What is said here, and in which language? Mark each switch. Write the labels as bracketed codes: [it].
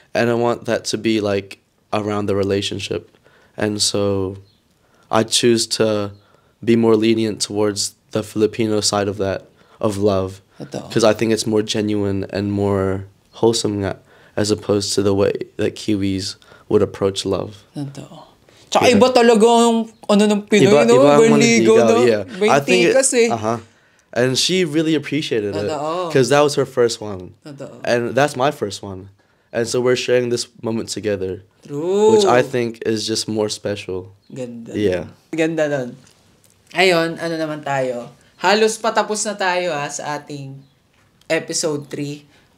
[en] and I want that to be like around the relationship, and so I choose to be more lenient towards the Filipino side of that of love, [tl] Totoo. [en] because I think it's more genuine and more wholesome [tl] nga, [en] as opposed to the way that Kiwis would approach love. [tl] Totoo. Tsaka iba talaga ang ano ng Pinoy, no? ang Manligaw, no? [en] yeah. I think [tl] kasi. [en] And she really appreciated it, [tl] Totoo. [en] because that was her first one, [tl] Totoo. [en] and that's my first one, and so we're sharing this moment together, True. which I think is just more special. [tl] Ganda. [en] Yeah. [tl] Ganda nun. Ayun, ano naman tayo? Halos patapos na tayo sa ating episode 3.